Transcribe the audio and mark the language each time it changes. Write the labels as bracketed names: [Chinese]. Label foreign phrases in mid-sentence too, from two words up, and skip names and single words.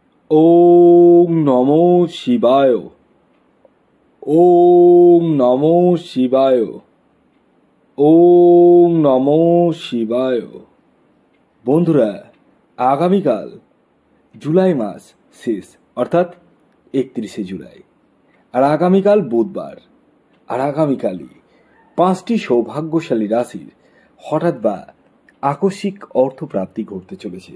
[Sanskrit] ওম নমো শিবায়। ওম নমো শিবায়। ওম নমো শিবায়। [Bangla] বন্ধুরা, আগামীকাল জুলাই মাস শেষ, অর্থাৎ 31শে জুলাই। আর আগামীকাল বুধবার। আর আগামীকালই 5টি সৌভাগ্যশালী রাশির হঠাৎ বা আকস্মিক অর্থপ্রাপ্তি ঘটতে চলেছে।